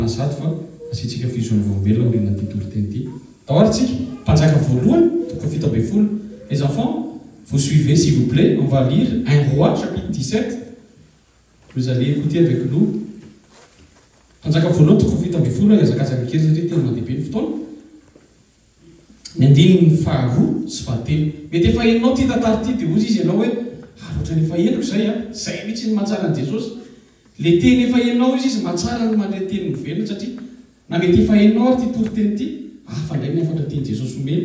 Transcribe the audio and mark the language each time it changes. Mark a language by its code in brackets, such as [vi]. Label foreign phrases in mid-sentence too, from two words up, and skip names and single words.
[mg] Sady fa asitsika fizoany vombelona rena ty toriteny ty. Tahoratsika mpanjaka voalohany toko fito ambin'ny folo. [fr] Les enfants, vous suivez s'il vous plaît, on va lire 1 Roi chapitre 17. Vous allez écouter avec nous. [mg] Mpanjaka voalohany toko fito ambin'ny folo azakatsaka kely satria tena mandeha ny fotoana. Ny andininy faharoa sy fahatelo. Mety efa hainao ty tantara ty dia ozy izy ianao hoe ohatrany efa hainako zay zay mihitsy ny mahatsara an' Jesosy. Le teny efa hainao izy mahatsara ny mandeha teny velona satria na mety efa hainao ary ty toriteny ty fandray ny afatra teny Jesosy omeny.